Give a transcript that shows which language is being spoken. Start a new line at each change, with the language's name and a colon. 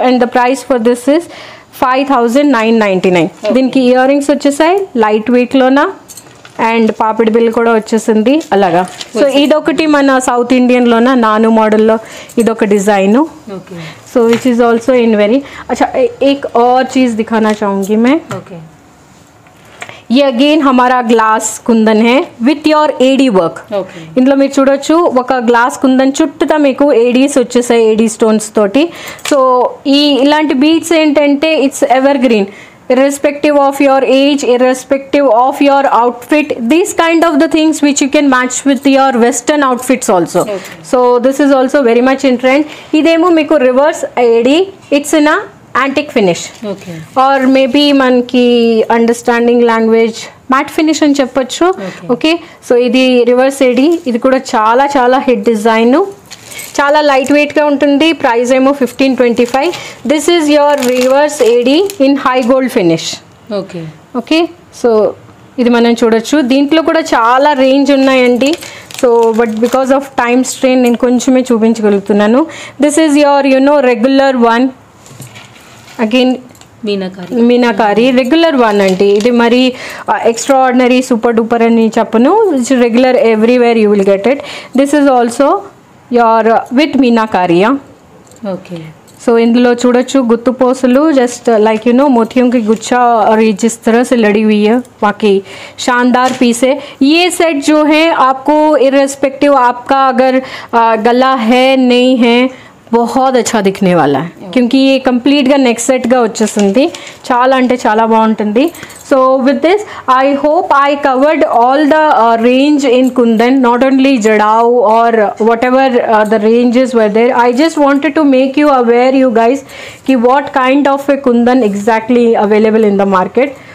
English: And the price for this is 5,999.
Telugu: దీనికి ear rings వచ్చేసాయి light వెయిట్లోన and papdi bill కూడా వచ్చేసింది అలాగా. సో ఇదొకటి మన సౌత్ ఇండియన్లోన నాను మోడల్లో ఇదొక design.
English: So which is also in very अच्छा.
Hindi: एक और चीज़ दिखाना चाहूँगी मैं. ये अगेन हमारा ग्लास कुंदन है
English: With your AD work.
Telugu: ఇందులో మీరు చూడొచ్చు ఒక గ్లాస్ కుందన్ చుట్టూతా మీకు ఏడీస్ వచ్చేసాయి, ఏడీ స్టోన్స్ తోటి. సో ఇలాంటి బీడ్స్ ఏంటంటే
English: It's evergreen, irrespective of your age, irrespective of your outfit, these kind of the things which you can match with your western outfits also. So this is also very much in trend.
Telugu: idemo meeku
English: reverse ad, it's in a antique finish, or maybe manki understanding language matte finish అని చెప్పొచ్చు.
Telugu: Okay, so ఇది reverse AD, ఇది కూడా చాలా చాలా hit design, చాలా light వెయిట్గా ఉంటుంది.
English: Price ఏమో 1525. This is your reverse AD in high gold finish.
Telugu: Okay, so ఇది మనం చూడొచ్చు. దీంట్లో కూడా చాలా రేంజ్ ఉన్నాయండి.
English: so but because of time strain
Telugu: నేను కొంచెమే చూపించగలుగుతున్నాను.
English: This is your regular one, again meenakari regular one అండి.
Telugu: ఇది మరి ఎక్స్ట్రా ఆర్డినరీ సూపర్ డూపర్ అని చెప్పను,
English: It's regular everywhere you will get it. This is also your with meenakari. Okay,
Hindi: so
Telugu: इंदुलो चूडొచ్చు
Hindi: गुत्तु पोसलू, just like मोतियों की गुच्छा और जिस तरह से लड़ी हुई है, बाकी शानदार पीस है. ये सेट जो है आपको इर्रेस्पेक्टिव आपका अगर गला है नहीं है बहुत अच्छा दिखने वाला है, क्योंकि ये कंप्लीट
Telugu: గా నెక్ సెట్ గా వచ్చేసింది. చాలా అంటే చాలా బాగుంటుంది.
English: So with this I hope I covered all the range in kundan, not only jadau or whatever the ranges were there. I just wanted to make you aware you guys కి what kind of a kundan exactly available in the market.